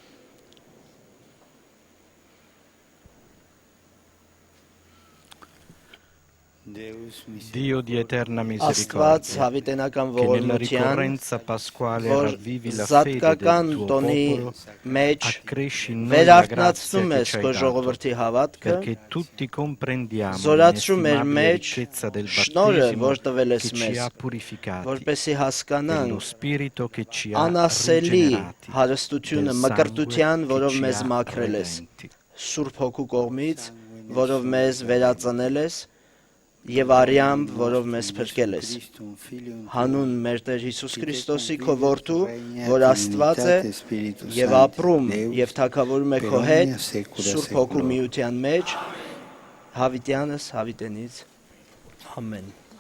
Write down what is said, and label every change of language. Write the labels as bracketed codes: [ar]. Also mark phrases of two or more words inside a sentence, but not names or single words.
[it] Dio di eterna [hy] Աստված [it] misericordia, [hy] հավիտենական [it] che nella [hy] ողորմության [it] ricorrenza pasquale [hy] որ [it] ravvivi la fede [hy] զատկական [it] del tuo [hy] տոնի [it] popolo, [hy] մեջ [it] accresci in noi la [hy] վերարթնացնում [it] grazia che [hy] ես [it] ci hai [hy] քո [it] dato, [hy] ժողովրդի հավատքը, [it] perché tutti comprendiamo [hy] զորացրում էր [it] l'inestimabile [hy] մեջ [it] ricchezza del [hy] շնորհը, [it] battesimo [hy] որ տվել ես [it] che ci [hy] մեզ, [it] ha purificati, [hy] որպեսզի [it] dello [hy] հասկանանք [it] spirito che ci ha [hy] անասելի [it] rigenerati, [hy] հարստությունը [it] del [hy] մկրտության, [it] sangue che [hy] որով [it] ci [hy] մեզ [it] ha [hy] մաքրել ես, [it] redenti. [hy] Սուրբ Հոգու կողմից, որով մեզ վերածնել ես, եւ արյամբ, որով մեզ փրկել ես։ Հանուն մեր Տեր Հիսուս Քրիստոսի քո որդու, որ Աստված է եւ ապրում եւ թագավորում է քո հետ Սուրբ Հոգու միության մեջ, հավիտյանս հավիտենից։ Ամեն։